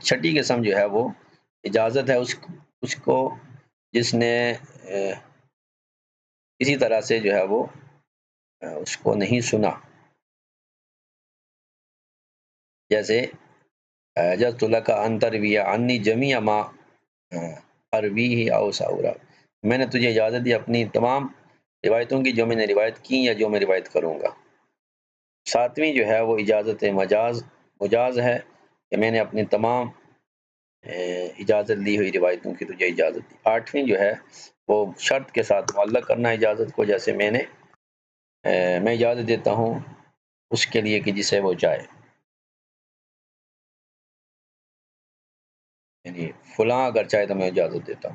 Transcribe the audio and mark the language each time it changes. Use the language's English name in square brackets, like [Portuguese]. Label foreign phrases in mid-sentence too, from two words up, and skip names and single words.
[Urdu] چھٹی قسم جو ہے وہ اجازت ہے اس کو جس نے کسی طرح سے جو ہے وہ اس کو نہیں سنا، جیسے [Arabic] اجازت لک ان تروی عنی جمیع ما ارویہ او ساورا، [Urdu] میں نے تجھے اجازت دی اپنی تمام روایتوں کی جو میں نے روایت کی یا جو میں روایت کروں گا۔ ساتویں جو ہے وہ اجازت مجاز ہے، کہ میں نے اپنی تمام اجازت لی ہوئی روایتوں کی تجھے اجازت دی۔ آٹھویں جو ہے وہ شرط کے ساتھ معلق کرنا اجازت کو، جیسے میں اجازت دیتا ہوں اس کے لیے کہ جسے وہ چاہے، یعنی فلاں اگر چاہے تو میں اجازت دیتا ہوں۔